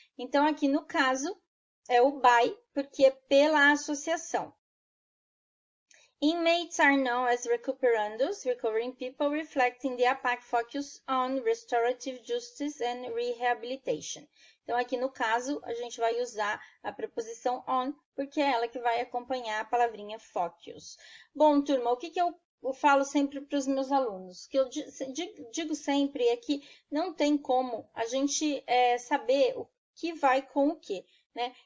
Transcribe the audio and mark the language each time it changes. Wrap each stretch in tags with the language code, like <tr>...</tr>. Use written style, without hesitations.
<pt>Então, aqui no caso, é o by, porque é pela associação.</pt> <en>Inmates are known as recuperandos, recovering people, reflecting the APAC focus on restorative justice and rehabilitation.</en> <pt>Então, aqui no caso, a gente vai usar a preposição on, porque é ela que vai acompanhar a palavrinha focus. Bom, turma, o que eu falo sempre para os meus alunos? O que eu digo sempre é que não tem como a gente saber o que vai com o que, né?</pt>